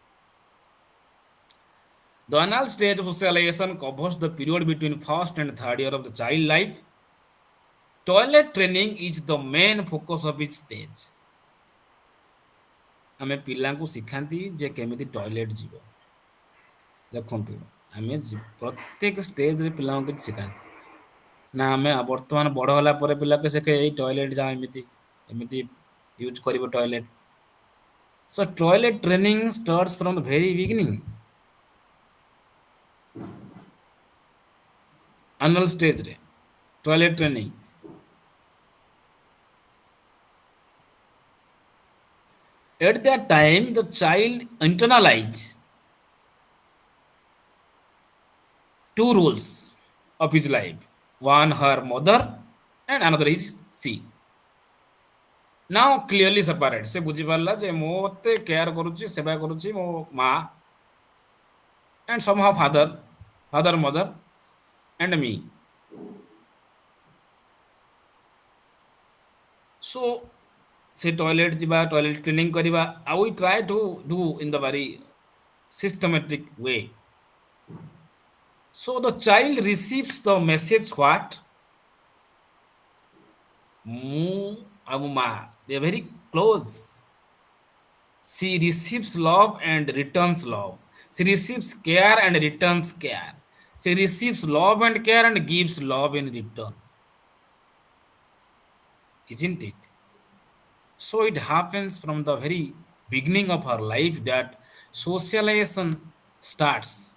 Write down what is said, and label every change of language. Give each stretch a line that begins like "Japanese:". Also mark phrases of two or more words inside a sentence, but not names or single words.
English: The anal stage of socialization covers the period between first and third year of the child life. Toilet training is the main focus of each stage.
Odia: ଆମେ ପିଲାଙ୍କୁ ଶିଖାନ୍ତି ଯେ କେମିତି ଟଏଲେଟ୍ ଯିବ। ଦେଖନ୍ତୁ ଆମେ ପ୍ରତ୍ୟେକ ଷ୍ଟେଜରେ ପିଲାଙ୍କୁ କିଛି ଶିଖାନ୍ତି ନା, ଆମେ ବର୍ତ୍ତମାନ ବଡ଼ ହେଲା ପରେ ପିଲାକୁ ଶିଖେ ଏଇ ଟଏଲେଟ୍ ଯାଅ, ଏମିତି ଏମିତି ୟୁଜ୍ କରିବ ଟଏଲେଟ୍।
English: So toilet training starts from the very beginning. Anal stage re toilet training. At that time the child internalize two roles of his life, one her mother and another is she. Now clearly separate,
Odia: se ବୁଝି ପାରିଲା ଯେ ମୋତେ କେୟାର କରୁଛି, ସେବା କରୁଛି ମୋ ମା,
English: and somehow father mother and me.
Odia: So से टॉयलेट ଯିବା,
English: toilet cleaning
Odia: କରିବା,
English: we try to do in the very systematic way. So the child receives the message what?
Odia: ମୁଁ ଆଉ ମା,
English: they are very close. She receives love and returns love. She receives care and returns care. She receives love and care and gives love in return. Isn't it? So it happens from the very beginning of her life that socialization starts.